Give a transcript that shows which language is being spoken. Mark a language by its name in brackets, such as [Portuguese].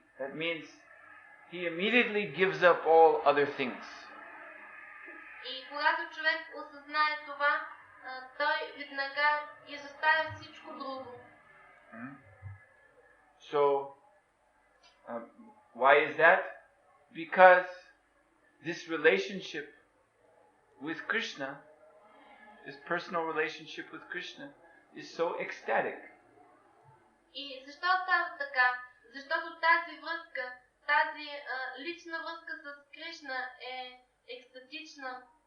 [English] That means he immediately gives up all other things. [Bulgarian] И когато човек осъзнае това, той веднага изоставя всичко друго. [English] So, why is that? Because this relationship with Krishna, this personal relationship with Krishna, is so ecstatic. [Bulgarian] И защо става така? Защото тази връзка, тази лична връзка с Кришна е екстатична.